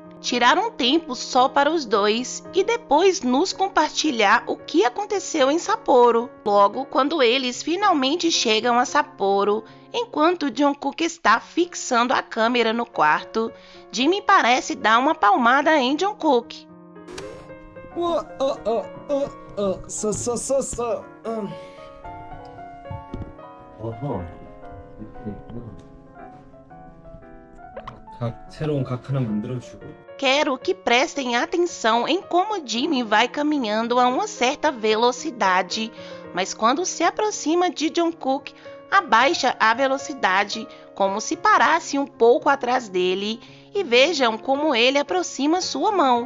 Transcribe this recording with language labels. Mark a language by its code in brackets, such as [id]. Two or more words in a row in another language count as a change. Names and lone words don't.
[pt] Tirar um tempo só para os dois e depois nos compartilhar o que aconteceu em Sapporo. Logo, quando eles finalmente chegam a Sapporo, enquanto Jungkook está fixando a câmera no quarto, Jimin parece dar uma palmada em Jungkook. [ko] 새로운 각 하나 만들어주고. [pt] Quero que prestem atenção em como Jimin vai caminhando a uma certa velocidade, mas quando se aproxima de Jungkook, abaixa a velocidade, como se parasse um pouco atrás dele, e vejam como ele aproxima sua mão.